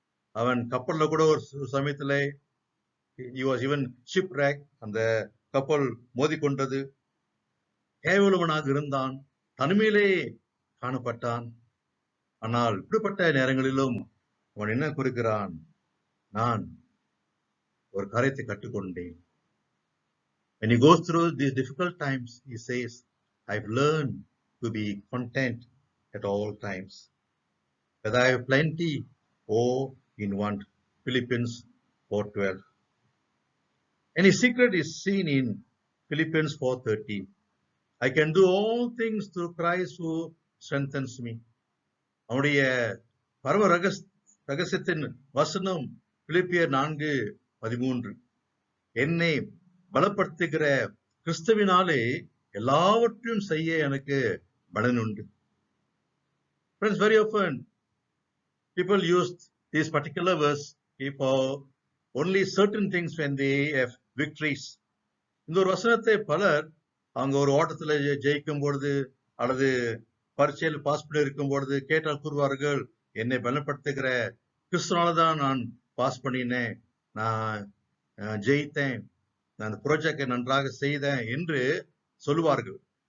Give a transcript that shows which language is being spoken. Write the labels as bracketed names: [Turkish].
[Tamil] அவன் கப்பல்ல கூட ஒரு சமயத்துல [English] he was even shipwrecked, [Tamil] அந்த கப்பல் மோதிக்கொண்டது. கேவலவனாக இருந்தான், தனிமையிலே காணப்பட்டான். ஆனால் இப்படிப்பட்ட நேரங்களிலும் அவன் என்ன கூறுகிறான்? நான் ஒரு காரியத்தை கற்றுக்கொண்டேன். [English] When he goes through these difficult times, he says, I've learned to be content at all times, whether I have plenty or in want. Philippians 4:12. And his secret is seen in Philippians 4:13. I can do all things through Christ who strengthens me. [Tamil] அவனுடைய பரம ரகசியத்தின் வசனம் பிலிப்பியர் 4:13. என்னை பலப்படுத்துகிற கிறிஸ்துவினாலே எல்லாவற்றையும் செய்ய எனக்கு பலன் உண்டு. [English] Friends, very often people use this particular verse for only certain things when they have victories. [Tamil] இந்த ஒரு வசனத்தை பலர் அவங்க ஒரு ஓட்டத்துல ஜெயிக்கும் பொழுது அல்லது பரீட்சையில் பாஸ் பண்ணி இருக்கும் பொழுது கேட்டால் கூறுவார்கள், என்னை பலப்படுத்துகிற கிறிஸ்துனாலதான் நான் பாஸ் பண்ணினேன், நான் ஜெயித்தேன், நான் அந்த ப்ராஜெக்டை நன்றாக செய்தேன் என்று சொல்லுவார்கள்.